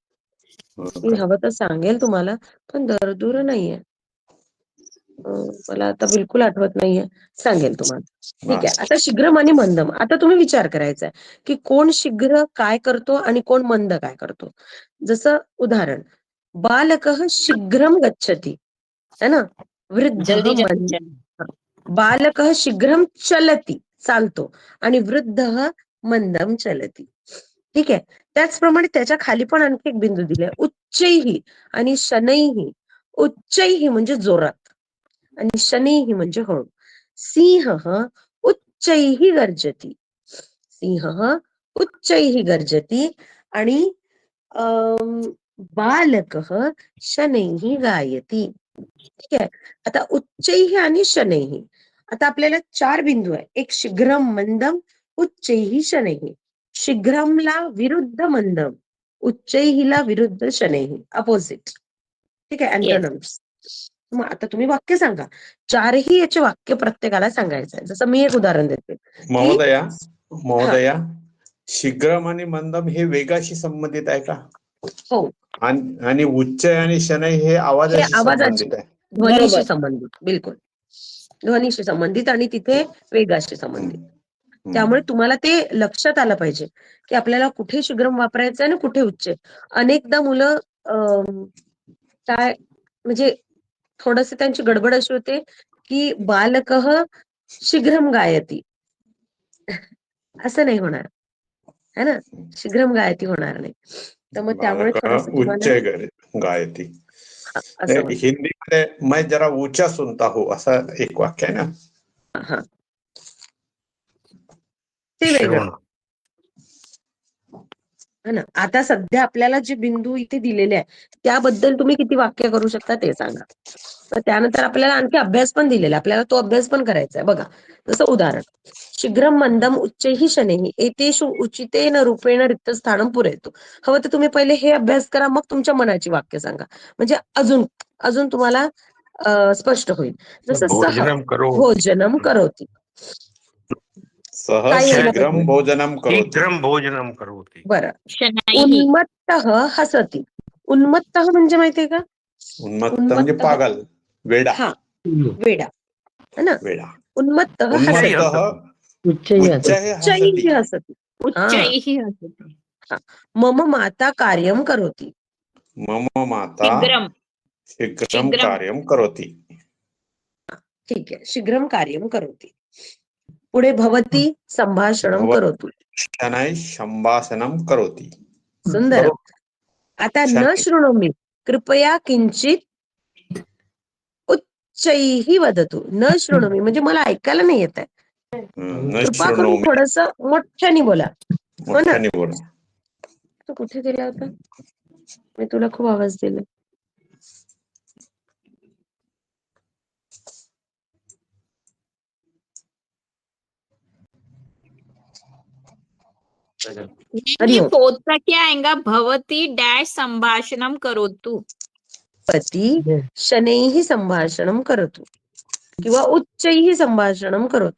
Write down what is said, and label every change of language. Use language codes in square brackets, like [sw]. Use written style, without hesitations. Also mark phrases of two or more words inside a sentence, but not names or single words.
[mr] मी काय? हवं तर सांगेल तुम्हाला, पण दरदूर नाहीये. मला आता बिलकुल आठवत नाहीये, सांगेल तुम्हाला. ठीक आहे. आता शीघ्रम आणि मंदम. आता तुम्ही विचार करायचा आहे की कोण शीघ्र काय करतो आणि कोण मंद काय करतो. जसं उदाहरण, [sa] बालकः शीघ्रम गच्छति, [hi] है ना. जल्दी वृद्धः जल्दी चल. [sa] बालकः शीघ्रम चलति, [mr] चालतो, आणि [sa] वृद्धः मंदम चलति. [mr] ठीक आहे. त्याचप्रमाणे त्याच्या खाली पण आणखी एक बिंदू दिलाय, उच्चैही आणि शनैही. उच्चैही म्हणजे जोरात आणि शनैही म्हणजे हळू. [sa] सिंहः उच्चैः गर्जति. सिंहः उच्चैः गर्जति आणि बालकः शनैः गायति. [mr] ठीक आहे. आता उच्चैः आणि शनैः. आता आपल्याला 4 बिंदू आहे. एक शीघ्रम, मंदम, उच्चैः, शनैः. शीघ्रमला विरुद्ध मंदम, उच्चैहीला विरुद्ध शनैः, अपोजिट. ठीक आहे. अँटोनम्स. मग आता तुम्ही वाक्य सांगा. 4ही याचे वाक्य प्रत्येकाला सांगायचं आहे. जसं मी एक उदाहरण देते. महोदया, शीघ्रम आणि मंदम हे वेगाशी संबंधित आहे का? हो. आणि उच्च आणि शनई हे हे आवाजाशी आवाजाची, संबंधित आहे. ध्वनीशी बरोबर. संबंधित, बिलकुल ध्वनीशी संबंधित, आणि तिथे वेगाशी संबंधित. त्यामुळे तुम्हाला ते लक्षात आलं पाहिजे की आपल्याला कुठे शीघ्रम वापरायचं आणि कुठे उच्च. अनेकदा मुलं काय म्हणजे थोडस त्यांची गडबड अशी होते की [sa] बालकः शीघ्रम गायति, [mr] असं नाही होणार, [hi] है ना. [sa] शीघ्रम गायति [mr] होणार नाही. तर मग त्यामुळे थोडस उच्च तुम्हाला गायति. असं होतं. हिंदी मध्ये [hi] मैं जरा ऊंचा सुनता हूँ [mr] असं एक वाक्य आहे ना. हा, ते वेगळं, [hi] है ना. [mr] आता सध्या आपल्याला जे बिंदू इथे दिलेले आहे त्याबद्दल तुम्ही किती वाक्य करू शकता ते सांगा. तर त्यानंतर आपल्याला आणखी अभ्यास पण दिलेला आहे, आपल्याला तो अभ्यास पण करायचा आहे. बघा, जसं उदाहरण, [sa] शीघ्रम मंदम उच्चैः शनैः एतेषु उचितेन रूपेण रिक्त स्थानं पूरयतु. [mr] हवं तर तुम्ही पहिले हे अभ्यास करा, मग तुमच्या मनाची वाक्य सांगा, म्हणजे अजून तुम्हाला स्पष्ट होईल. [sa] जसं सह भोजनम करोति, सह [mr] काय यायला शीघ्रम पाहिजे? [sa] भोजनम करोति. शीघ्रम भोजनम करोति. [mr] बरं. शनैः. [sa] उन्मत्तः हसति. [mr] उन्मत्तः म्हणजे माहितीये का? उन्मत्त म्हणजे पागल, वेडा. हा, वेडा, [hi] है ना. [mr] वेडा. [sa] उन्मत्तः हसति. उच्चैः उच्चैः हसति. उच्चैः हसति. मम माता कार्यं करोति. मम माता शीघ्रम. शीघ्रम कार्यं करोति. [mr] ठीक आहे. [sa] शीघ्रम कार्यं करोति. पुढे भवती संभाषणं करोतु. शनैः संभाषणं करोति. [mr] सुंदर. [sa] आता न शृणोमि, कृपया किंचित उच्चैः वदतु. न शृणोमि [mr] म्हणजे मला ऐकायला नाही येत आहे, न कृपा करून शृणोमि, थोडस मोठ्याने बोला. हो ना. मोठ्याने बोला. तू कुठे गेला होता? मी तुला खूप आवाज दिला. [hi] ये फोर्थ का क्या आएगा? [sa] भवती डैश संभाषणम करोतु. पती शनैः संभाषणं करोतु किंवा उच्चैः संभाषणं करोतु.